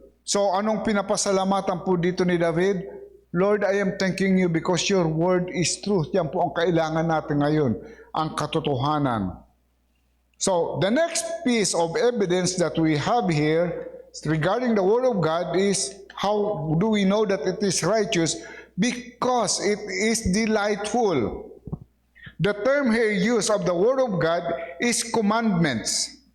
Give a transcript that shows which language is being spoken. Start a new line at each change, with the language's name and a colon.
Filipino: So anong pinapasalamatan po dito ni David?
English: Lord, I am thanking you because your word is truth.
Filipino: Yan po ang kailangan natin ngayon, ang katotohanan.
English: So the next piece of evidence that we have here regarding the word of God is, how do we know that it is righteous? Because it is delightful. The term here used of the word of God is commandments.